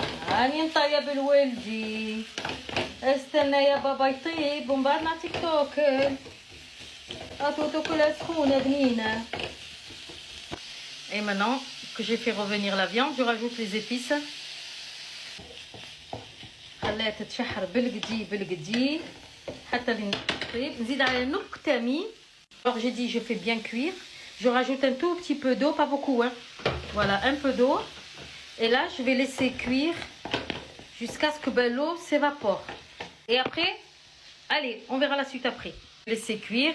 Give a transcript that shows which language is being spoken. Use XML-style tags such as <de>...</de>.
<ar>راني نطيب بالولدي استنى يا بابا يطيب ومن بعد نعطيك تاكل تاكل سخونه بنينه.</ar> <fr>Et maintenant que j'ai fait revenir la viande, je rajoute les épices.</fr> <ar>خليها تتشحر بالقدي بالقدي حتى لين تطيب. نزيد على نقطه مي.</ar> <fr>Alors j'ai dit je fais bien cuire. Je rajoute un tout petit peu d'eau, pas beaucoup, hein. Voilà, un peu d'eau. Et là, je vais laisser cuire jusqu'à ce que l'eau s'évapore. Et après, allez, on verra la suite après. Laisser cuire.</fr>